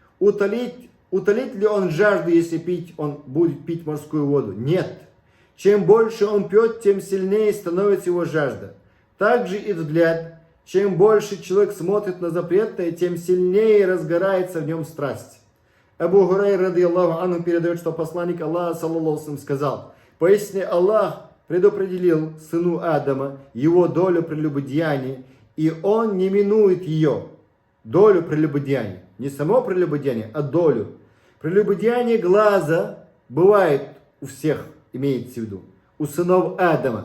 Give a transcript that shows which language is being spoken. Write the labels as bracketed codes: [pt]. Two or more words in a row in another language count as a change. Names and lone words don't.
[ru] Утолит ли он жажду, если он будет пить морскую воду? Нет. Чем больше он пьет, тем сильнее становится его жажда. Также и взгляд. Чем больше человек смотрит на запретное, тем сильнее разгорается в нем страсть. Абу Хурайра, [ar] رضي الله عنه, [ru] передает, что посланник Аллаха, [ar] صلى الله عليه وسلم, [ru] сказал: поистине Аллах предопределил сыну Адама его долю прелюбодеяния, и он не минует ее. Долю прелюбодеяния. Не само прелюбодеяние, а долю. Прелюбодеяние глаза бывает у всех, имеется в виду, у сынов Адама.